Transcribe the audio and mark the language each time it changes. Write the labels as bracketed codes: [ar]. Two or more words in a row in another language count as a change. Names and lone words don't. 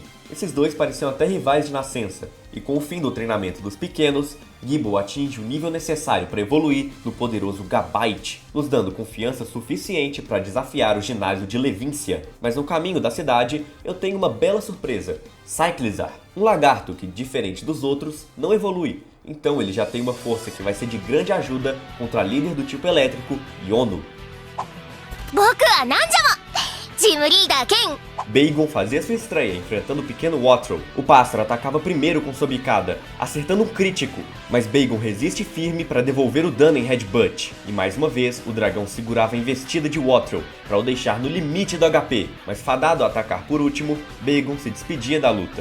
[pt] Esses dois pareciam até rivais de nascença, e com o fim do treinamento dos pequenos, Gible atinge o nível necessário para evoluir no poderoso Gabite, nos dando confiança suficiente para desafiar o ginásio de Levíncia. Mas no caminho da cidade, eu tenho uma bela surpresa: Cyclizar, um lagarto que, diferente dos outros, não evolui. Então ele já tem uma força que vai ser de grande ajuda contra a líder do tipo elétrico, Yono. [ja] 僕はなんじゃもチームリーダー兼 [pt] Bagon fazia sua estreia enfrentando o pequeno Wattrel. O pássaro atacava primeiro com sua bicada, acertando um crítico, mas Bagon resiste firme para devolver o dano em Headbutt. E mais uma vez, o dragão segurava a investida de Wattrel para o deixar no limite do HP, mas fadado a atacar por último, Bagon se despedia da luta.